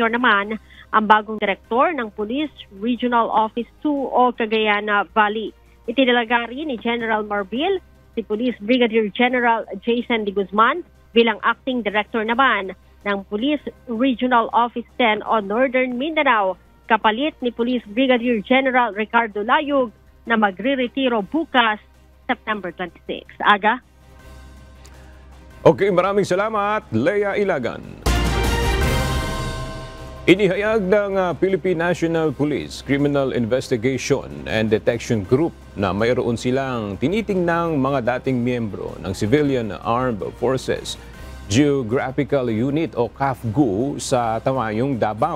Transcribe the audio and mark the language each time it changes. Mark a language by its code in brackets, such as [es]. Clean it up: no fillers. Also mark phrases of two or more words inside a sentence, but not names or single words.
[tl] naman ang bagong direktor ng Police Regional Office 2 o Cagayan Valley. Itinalaga rin ni General Marbil si Police Brigadier General Jason De Guzman bilang [en] acting director [tl] naman ng Police Regional Office 10 o Northern Mindanao, kapalit ni Police Brigadier General Ricardo Layug na magre-retiro bukas September 26. Aga? Okay, maraming salamat, Lea Ilagan. Inihayag ng Philippine National Police Criminal Investigation and Detection Group na mayroon silang tinitingnang mga dating miyembro ng Civilian Armed Forces Geographical Unit o CAFGU sa Tamayong, Davao.